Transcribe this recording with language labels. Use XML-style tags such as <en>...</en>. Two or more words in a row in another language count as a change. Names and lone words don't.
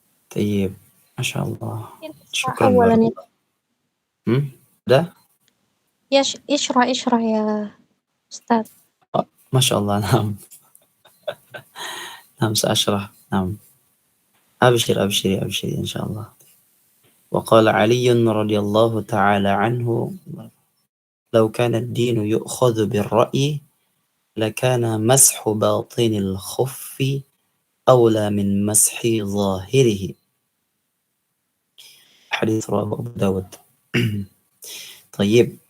<ar>طيب. ما شاء الله. Isra Syukran awalan barakallah. Udah? يا إسراء يا أستاذ. Oh, ما شاء الله. نعم. نعم، سأشرح. نعم. أبشر، أبشري، أبشري, insyaAllah. وقال علي رضي الله تعالى عنه لو كان الدين يؤخذ بالرأي لكان مسح باطن الخف أولى من مسح ظاهره. حديث رواه أبو داود. طيب.</ar>